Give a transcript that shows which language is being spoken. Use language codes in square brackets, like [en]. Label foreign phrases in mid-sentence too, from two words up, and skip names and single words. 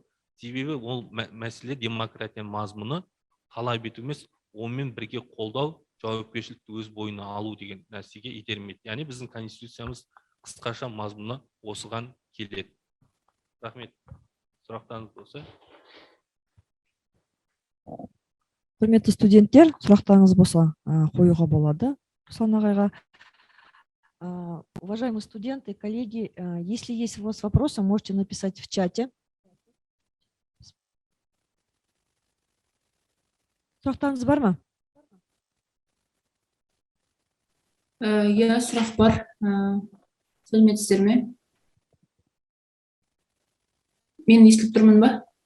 [kk] Себебі ол мәселе демократия мазмұны талап ету емес, онымен бірге қолдау, жауапкершілікті өз бойына алу деген нәрсеге итермелейді. Яғни біздің конституциямыз қысқаша мазмұны осыған келеді. Рахмет. Сұрақтарыңыз болса? Құрметті студенттер, сұрақтарыңыз болса қоюға болады Руслан ағайға. [ru] Уважаемые студенты, коллеги, если есть у вас вопросы, можете написать в чате. [kk] Сұрақтарыңыз бар ма? Иә, сұрақ бар. Сәлеметсіздер ме? Мен естіліп тұрмын ба?